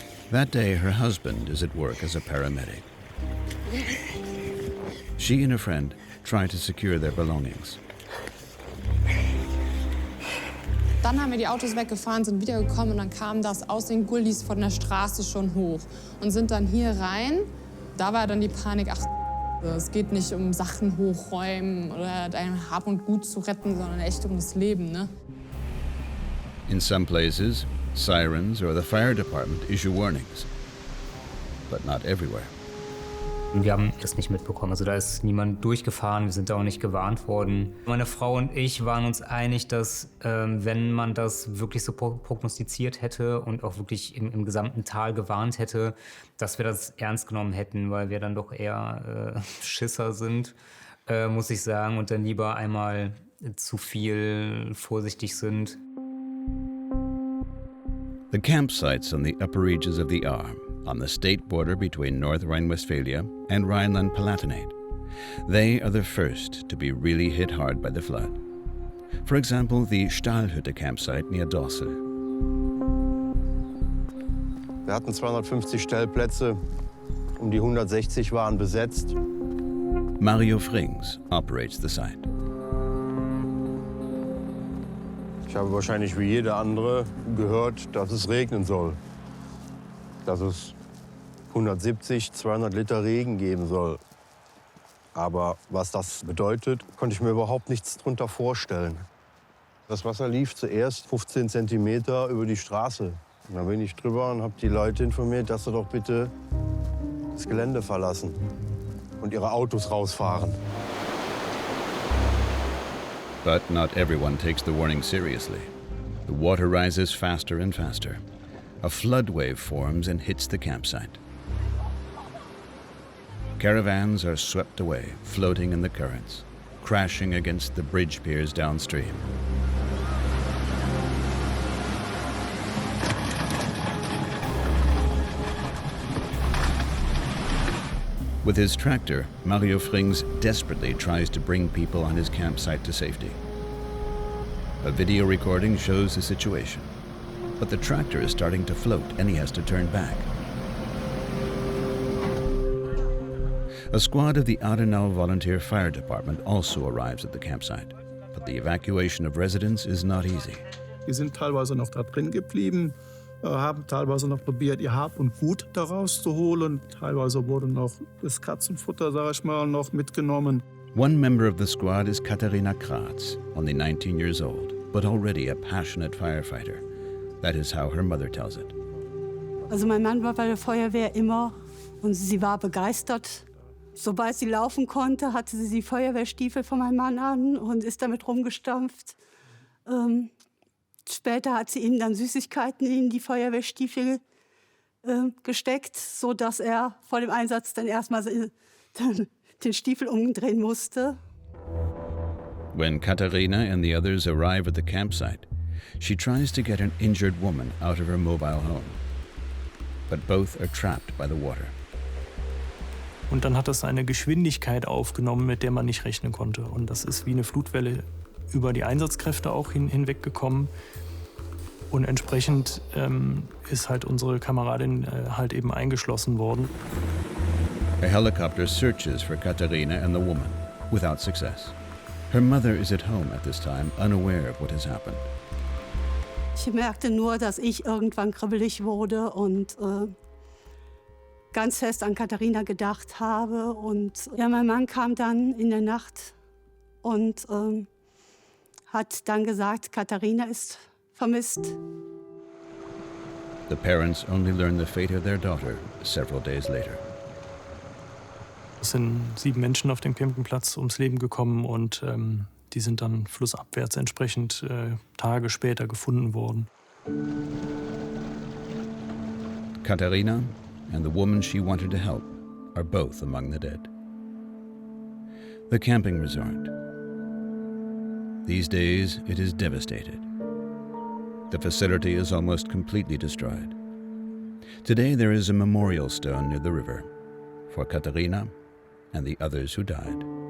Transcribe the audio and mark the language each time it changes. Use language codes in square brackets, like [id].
[en] That day, her husband is at work as a paramedic. She and a friend try to secure their belongings. [de] Dann haben wir die Autos weggefahren, sind wiedergekommen und dann kam das aus den Gullis von der Straße schon hoch und sind dann hier rein. Da war dann die Panik, ach, es geht nicht um Sachen hochräumen oder dein Hab und Gut zu retten, sondern echt um das Leben, ne? [en] In some places, sirens or the fire department issue warnings, but not everywhere. [de] Wir haben das nicht mitbekommen. Also da ist niemand durchgefahren, wir sind da auch nicht gewarnt worden. Meine Frau und ich waren uns einig, dass wenn man das wirklich so prognostiziert hätte und auch wirklich im gesamten Tal gewarnt hätte, dass wir das ernst genommen hätten, weil wir dann doch eher Schisser sind, muss ich sagen, und dann lieber einmal zu viel vorsichtig sind. [en] The campsites on the upper reaches of the Ahr, on the state border between North Rhine-Westphalia and Rhineland-Palatinate. They are the first to be really hit hard by the flood. For example, the Stahlhütte campsite near Dorsel. [de] Wir hatten 250 Stellplätze, die 160 waren besetzt. [en] Mario Frings operates the site. [de] Ich habe wahrscheinlich wie jeder andere gehört, dass es regnen soll. Dass es 170, 200 Liter Regen geben soll. Aber was das bedeutet, konnte ich mir überhaupt nichts drunter vorstellen. Das Wasser lief zuerst 15 Zentimeter über die Straße. Und dann bin ich drüber und habe die Leute informiert, dass sie doch bitte das Gelände verlassen und ihre Autos rausfahren. [en] But not everyone takes the warning seriously. The water rises faster and faster. A flood wave forms and hits the campsite. Caravans are swept away, floating in the currents, crashing against the bridge piers downstream. With his tractor, Mario Frings desperately tries to bring people on his campsite to safety. A video recording shows the situation, but the tractor is starting to float and he has to turn back. A squad of the Adenau Volunteer Fire Department also arrives at the campsite, but the evacuation of residents is not easy. [de] Die sind teilweise noch da drin geblieben, haben teilweise noch probiert, ihr Hab und Gut daraus zu holen. Teilweise wurde noch das Katzenfutter, sag ich mal, noch mitgenommen. [en] One member of the squad is Katharina Kratz, only 19 years old, but already a passionate firefighter. That is how her mother tells it. [de] Also mein Mann war bei der Feuerwehr immer und sie war begeistert. Sobald sie laufen konnte, hatte sie die Feuerwehrstiefel von meinem Mann an und ist damit rumgestampft. Später hat sie ihm dann Süßigkeiten in die Feuerwehrstiefel gesteckt, sodass er vor dem Einsatz dann erstmal den Stiefel umdrehen musste. [en] When Katharina and the others arrive at the campsite, she tries to get an injured woman out of her mobile home. But both are trapped by the water. [de] Und dann hat das eine Geschwindigkeit aufgenommen, mit der man nicht rechnen konnte. Und das ist wie eine Flutwelle über die Einsatzkräfte auch hinweggekommen. Und entsprechend ist halt unsere Kameradin halt eben eingeschlossen worden. [en] A helicopter searches for Katharina and the woman, without success. Her mother is at home at this time, unaware of what has happened. [de] Ich merkte nur, dass ich irgendwann kribbelig wurde und ganz fest an Katharina gedacht habe. Und ja, mein Mann kam dann in der Nacht und hat dann gesagt, Katharina ist vermisst. [en] The parents only learn the fate of their daughter several days later. [de] Es sind 7 Menschen auf dem Campingplatz ums Leben gekommen und die sind dann flussabwärts entsprechend Tage später gefunden worden. [en] Katharina and the woman she wanted to help are both among the dead. The camping resort. These days, it is devastated. The facility is almost completely destroyed. Today, there is a memorial stone near the river for Katharina and the others who died.